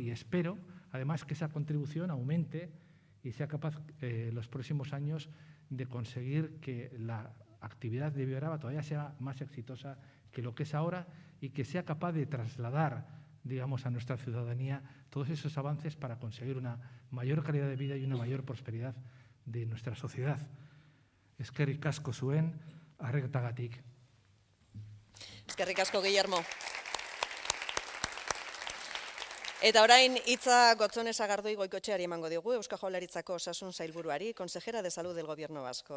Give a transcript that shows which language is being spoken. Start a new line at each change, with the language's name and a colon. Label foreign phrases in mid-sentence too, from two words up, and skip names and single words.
Spanish: Y espero, además, que esa contribución aumente y sea capaz los próximos años de conseguir que la actividad de Bioaraba todavía sea más exitosa que lo que es ahora y que sea capaz de trasladar, digamos, a nuestra ciudadanía todos esos avances para conseguir una mayor calidad de vida y una mayor prosperidad de nuestra sociedad.
Basque: Eskerrik asko zuen, arretagatik. Eskerrik asko, Guillermo. Eta orain hitza Gotzone Sagardui Goikotxeari emango digu, Eusko Jaurlaritzako Osasun Sailburuari,
Spanish: Consejera de Salud del Gobierno Vasco.